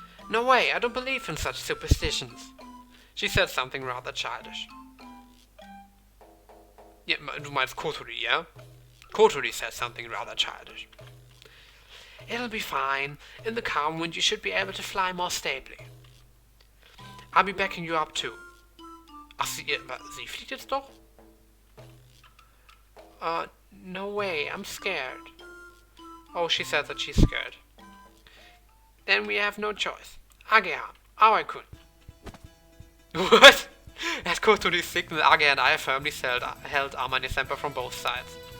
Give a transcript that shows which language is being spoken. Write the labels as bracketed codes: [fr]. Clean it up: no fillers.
[en] No way, I don't believe in such superstitions. She said something rather childish. [de] Ja, du meinst Kotori, ja? [en] Kotori said something rather childish. It'll be fine. In the calm wind, you should be able to fly more stably. I'll be backing you up too. [de] Ach, sie fliegt jetzt doch? [en] No way, I'm scared. Oh, she said that she's scared. Then we have no choice. Ageha, Aoi-kun. What? As Kotori signaled, Age and I firmly held Amane-senpai from both sides.